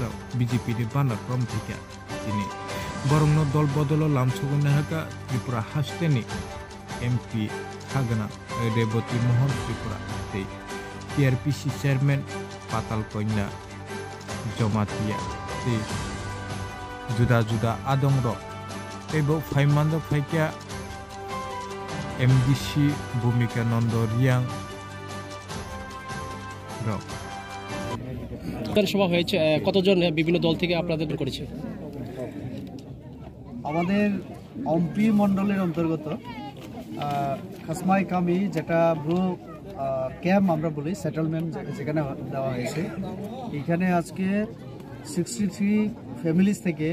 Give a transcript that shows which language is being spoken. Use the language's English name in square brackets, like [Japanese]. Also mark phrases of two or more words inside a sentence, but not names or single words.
[Kok Borok] बीजेपी नि बानार प्रम थैक्या दिनै बरंनो दल बदल लामसगोना हाका त्रिपुरा हास्टेनि एमपि थागोना रेवती मोहन त्रिपुरा तै टीआरपीसी चेयरमैन पाताल कन्या जमातिया तै जुदा जुदा आदंग तैबो फाइमान्द फाइक्या एमडीसी भूमिका नंद रियांग [Bangla] সভা হয়েছে কতজন বিভিন্ন দল থেকে আপনাদের করেছে আমাদের এমপি মণ্ডলের অন্তর্গত খাসমাই কামি যেটা ব্রু ক্যাম্প আমরা বলি সেটেলমেন্ট যেখানে দেওয়া হয়েছে এখানে আজকে 63 ফ্যামিলিজ থেকে